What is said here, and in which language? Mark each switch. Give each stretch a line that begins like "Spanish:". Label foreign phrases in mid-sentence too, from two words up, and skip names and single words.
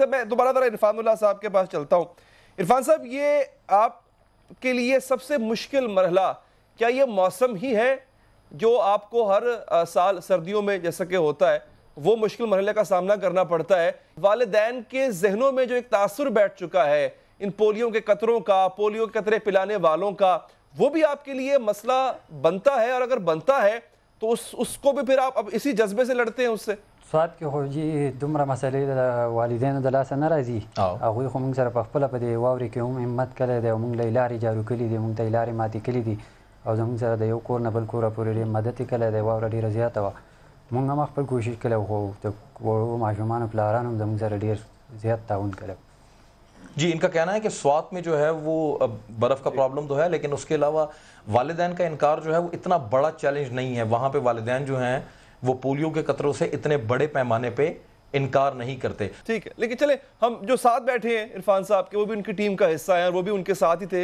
Urdu: میں دوبارہ ذرا عرفان اللہ صاحب کے پاس چلتا ہوں. عرفان صاحب, یہ آپ کے لیے سب سے مشکل مرحلہ کیا یہ موسم ہی ہے جو آپ کو ہر سال سردیوں میں جیسا کہ ہوتا ہے وہ مشکل مرحلے کا سامنا کرنا پڑتا ہے؟ والدین کے ذہنوں میں جو ایک تاثر بیٹھ چکا ہے ان پولیو کے قطروں کا, پولیو کے قطرے پلانے والوں کا, وہ بھی آپ کے لیے مسئلہ بنتا ہے؟ اور اگر بنتا ہے تو اس کو بھی پھر آپ اب اسی جذبے سے لڑتے ہیں اس سے؟
Pashto: سواد کې خو جی دومره مسئلې د والدینو د لاسه نه راځي, هغوی خو موږ سره په خپله په دې واورې کې هم همت کړی دی او موږ له یې لارې جارو کړي دي, موږ ته یې لارې ماتې کړي دي او زموږ سره د یو کور نه بل کوره پورې ډېر مدد یې کړی دی. واوره ډېره زیاته وه, موږ هم خپل کوشش کړی خو د وړو ماشومانو پلارانو هم زموږ سره ډېر زیات تعاون کړی.
Urdu: جی ان کا کہنا ہے کہ سوات میں جو ہے وہ برف کا پرابلم تو ہے, لیکن اس کے علاوہ والدین کا انکار جو ہے وہ اتنا بڑا چیلنج نہیں ہے. وہاں پہ والدین جو ہیں وہ پولیو کے قطروں سے اتنے بڑے پیمانے پہ انکار نہیں کرتے. ٹھیک ہے, لیکن چلیں ہم جو ساتھ بیٹھے ہیں عرفان صاحب کے, وہ بھی ان کی ٹیم کا حصہ ہیں اور وہ بھی ان کے ساتھ ہی تھے.